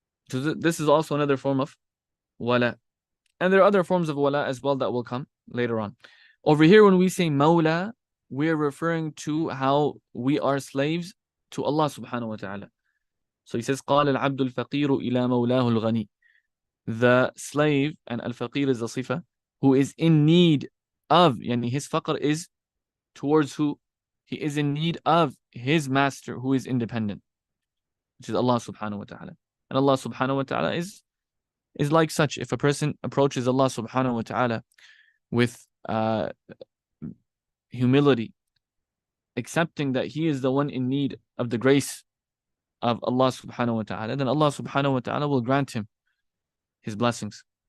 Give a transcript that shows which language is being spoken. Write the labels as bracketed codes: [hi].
[en] So this is also another form of wala. And there are other forms of wala as well that will come later on. Over here, when we say mawla, we're referring to how we are slaves to Allah subhanahu wa ta'ala. So he says, [ar] قال العبد الفقير إلى مولاه الغني. [en] The slave, and al-faqir is the sifa, who is in need of, yani his faqr is towards who? He is in need of his master who is independent, which is Allah subhanahu wa ta'ala. And Allah subhanahu wa ta'ala is like such. If a person approaches Allah subhanahu wa ta'ala with humility, accepting that he is the one in need of the grace of Allah subhanahu wa ta'ala, then Allah subhanahu wa ta'ala will grant him his blessings.